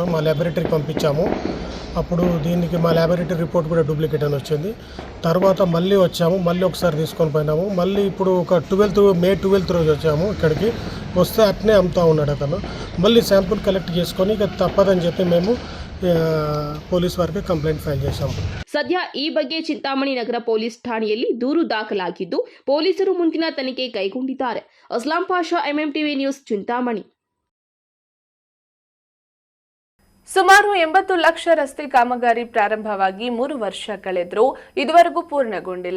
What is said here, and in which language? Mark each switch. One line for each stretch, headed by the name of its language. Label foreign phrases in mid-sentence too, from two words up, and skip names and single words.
Telugu: మా ల్యాబొరేటరీకి పంపించాము. అప్పుడు దీనికి మా
English: laboratory report
Telugu: కూడా డూప్లికేట్ అని వచ్చింది. తర్వాత మళ్ళీ వచ్చాము, మళ్ళీ ఒకసారి తీసుకొని పోయినాము. మళ్ళీ ఇప్పుడు ఒక మే 12th రోజు వచ్చాము ఇక్కడికి. వస్తే అట్నే అమ్ముతూ ఉన్నాడు అతను. మళ్ళీ
English: sample collect
Telugu: చేసుకొని ఇక తప్పదని చెప్పి మేము పోలీస్ వారికి
English: complaint file
Telugu: చేశాము.
Kannada: ಸದ್ಯ ಈ ಬಗ್ಗೆ ಚಿಂತಾಮಣಿ ನಗರ ಪೊಲೀಸ್ ಠಾಣೆಯಲ್ಲಿ ದೂರು ದಾಖಲಾಗಿದ್ದು ಪೊಲೀಸರು ಮುಂದಿನ ತನಿಖೆ ಕೈಗೊಂಡಿದ್ದಾರೆ. ಅಸ್ಲಾಂ ಪಾಷಾ, ಎಂಎಂಟಿವಿ ನ್ಯೂಸ್, ಚಿಂತಾಮಣಿ. ಸುಮಾರು 80 ಲಕ್ಷ ರಸ್ತೆ ಕಾಮಗಾರಿ ಪ್ರಾರಂಭವಾಗಿ 3 ವರ್ಷ ಕಳೆದರೂ ಇದುವರೆಗೂ ಪೂರ್ಣಗೊಂಡಿಲ್ಲ.